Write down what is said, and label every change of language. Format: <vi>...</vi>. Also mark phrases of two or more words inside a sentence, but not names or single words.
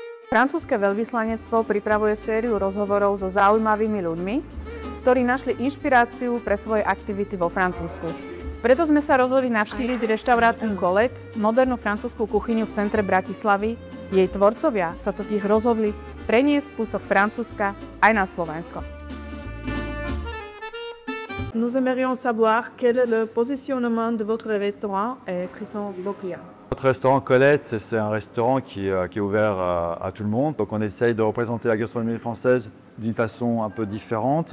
<sk>Francúzske veľvyslanectvo pripravuje sériu rozhovorov so zaujímavými ľuďmi, ktorí našli inšpiráciu pre svoje aktivity vo Francúzsku. Preto sme sa rozhodli navštíviť reštauráciu Colette, modernú francúzsku kuchyňu v centre Bratislavy. Jej tvorcovia sa totiž rozhodli preniesť kúsok Francúzska aj na Slovensko.</sk> <fr>Nous aimerions savoir quel est le positionnement de votre restaurant et qui sont vos clients. Notre restaurant Colette, c'est un restaurant qui est ouvert à tout le monde. Donc on essaye de représenter la gastronomie française d'une façon un peu différente.</fr>